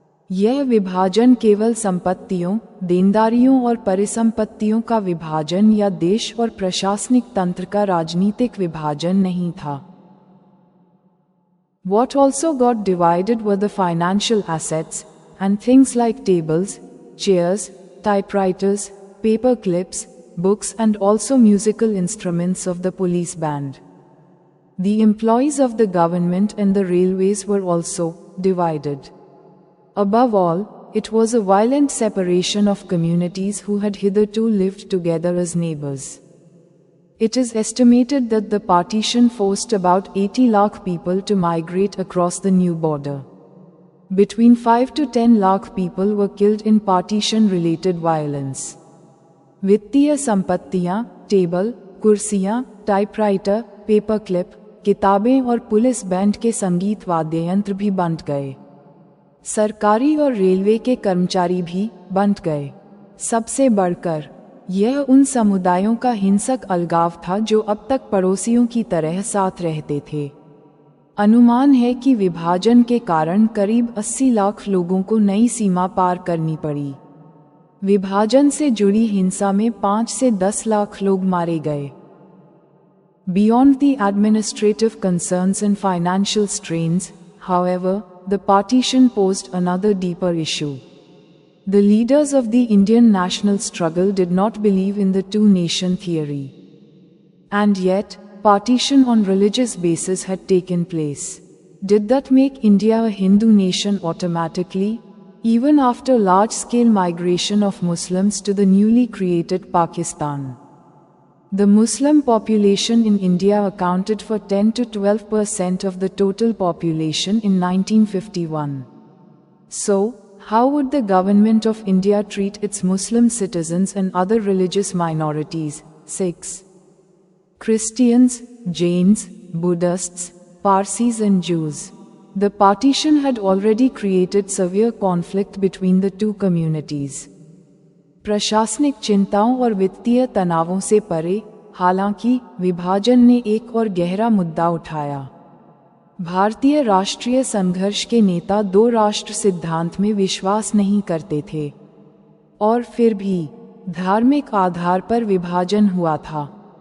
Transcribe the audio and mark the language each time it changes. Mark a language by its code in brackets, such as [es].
[hi] यह विभाजन केवल संपत्तियों, देनदारियों और परिसंपत्तियों का विभाजन या देश और प्रशासनिक तंत्र का राजनीतिक विभाजन नहीं था। [en] What also got divided were the financial assets, and things like tables, chairs, typewriters, paper clips, books and also musical instruments of the police band. The employees of the government and the railways were also divided. Above all, it was a violent separation of communities who had hitherto lived together as neighbors. It is estimated that the partition forced about 80 lakh people to migrate across the new border. Between 5 to 10 lakh people were killed in partition-related violence. वित्तीय संपत्तियां, table, कुर्सियां, typewriter, paper clip, किताबें और police band के संगीत वाद्य यंत्र भी बंट गए। सरकारी और रेलवे के कर्मचारी भी बंट गए। सबसे बढ़कर यह उन समुदायों का हिंसक अलगाव था जो अब तक पड़ोसियों की तरह साथ रहते थे। अनुमान है कि विभाजन के कारण करीब 80 लाख लोगों को नई सीमा पार करनी पड़ी। विभाजन से जुड़ी हिंसा में 5 से 10 लाख लोग मारे गए। Beyond the administrative concerns and financial strains, however, the partition posed another deeper issue. The leaders of the Indian national struggle did not believe in the two-nation theory. And yet, partition on religious basis had taken place. Did that make India a Hindu nation automatically? Even after large-scale migration of Muslims to the newly created Pakistan. The Muslim population in India accounted for 10 to 12% of the total population in 1951. So, How would the government of India treat its Muslim citizens and other religious minorities? 6. Christians, Jains, Buddhists, Parsis and Jews. The partition had already created severe conflict between the two communities. [hi] प्रशासनिक चिंताओं और वित्तीय तनावों से परे, हालांकि विभाजन ने एक और गहरा मुद्दा उठाया। भारतीय राष्ट्रीय संघर्ष के नेता दो राष्ट्र सिद्धांत में विश्वास नहीं करते थे, और फिर भी धार्मिक आधार पर विभाजन हुआ था।